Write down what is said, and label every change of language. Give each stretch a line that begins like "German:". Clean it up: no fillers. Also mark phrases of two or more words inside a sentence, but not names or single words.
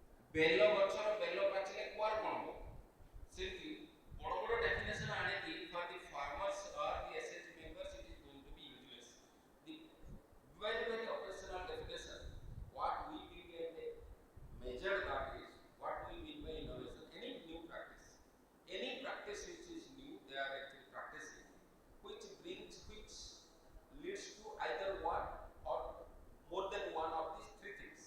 Odia: ବେଲ ଗଛର ବେଲ ପାଚିଲେ କୁଆର କ'ଣ ହବ ସେମିତି ବଡ଼ ବଡ଼ ଡେଫିନେସନ୍ ଆଣିକି
English: for the farmers or the SHG members it is going to be useless. The very operational definition what we will get a measure that is what we mean by innovation. Any new practice, any practice which is new, they are actually practicing, which leads to either one or more than one of these three things.